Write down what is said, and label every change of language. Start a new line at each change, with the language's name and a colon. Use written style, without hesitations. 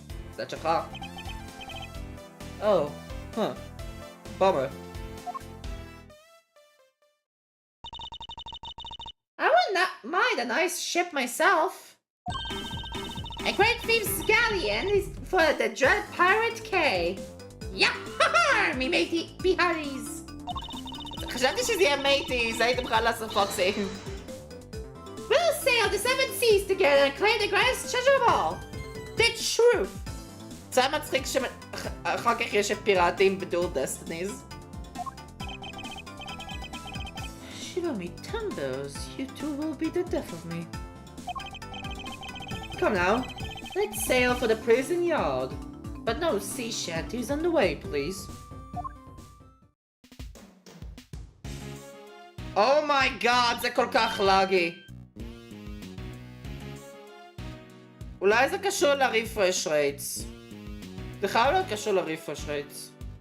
English: Is that your car? Oh, huh. Bummer. I would not mind a nice ship myself. A great thieves galleon is for the dread pirate K. Yeah, me matey, behari's.
Hebrew: חשבתי שזה יהיה matey's, הייתם בכלל לעשות פוקסי.
English: We'll sail the seven seas together and claim the greatest treasure of all. The truth.
Hebrew: זה מצחיק שאחר כך יש פיראטים בדואל דסטיניז.
English: Shiver me timbers, you two will be the death of me. Come now, let's sail for the prison yard. But no sea shanties on the way, please. Oh my god,
Hebrew: זה כל כך לאגי. אולי זה קשור לריפרש רייטס. זה חייב להיות קשור לריפרש רייטס.